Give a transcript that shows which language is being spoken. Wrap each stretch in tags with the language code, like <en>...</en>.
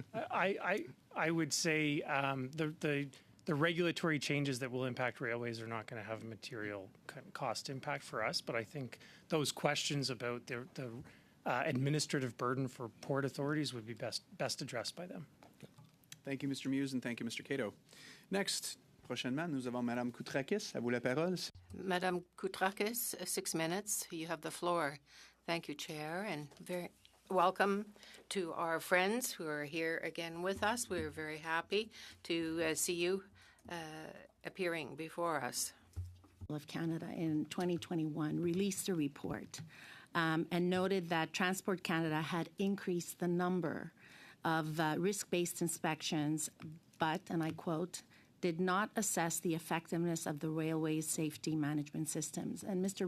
<en>I would say the regulatory changes that will impact railways are not going to have a material cost impact for us, but I think those questions about the administrative burden for port authorities would be best addressed by them. Thank you, Mr. Muse, and thank you, Mr. Cato. Next,</en> <fr>prochainement, nous avons Madame Koutrakis. À vous la parole.</fr> <en>Madame Koutrakis, 6 minutes. You have the floor. Thank you, Chair, and very welcome to our friends who are here again with us. We are very happy to see you appearing before us. Of Canada in 2021 released a report and noted that Transport Canada had increased the number of risk-based inspections, but, and I quote, did not assess the effectiveness of the railway's safety management systems. And Mr.</en>